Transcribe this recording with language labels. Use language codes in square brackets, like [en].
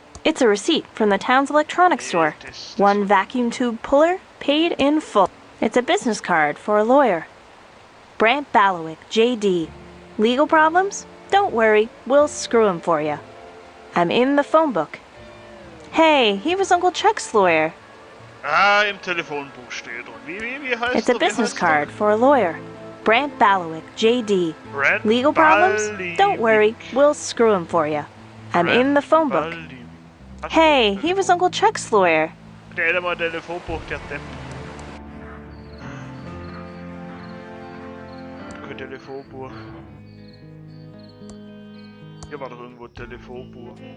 [en] It's a receipt from the town's electronics store. One vacuum tube puller, paid in full. It's a business card for a lawyer. Brant Ballowick, J.D. Legal problems? Don't worry, we'll screw him for you. I'm in the phone book. Hey, he was Uncle Chuck's lawyer. [de] Im Telefonbuch steht er. Wie heißt [en] It's a business card for a lawyer. Brant Ballowick, J.D. Legal problems? Don't worry, we'll screw him for you. I'm in the phone book. Hey, he was Uncle Chuck's lawyer. [de] Der hat mal ein Telefonbuch, der Depp. Kein Telefonbuch. Hier war doch irgendwo ein Telefonbuch.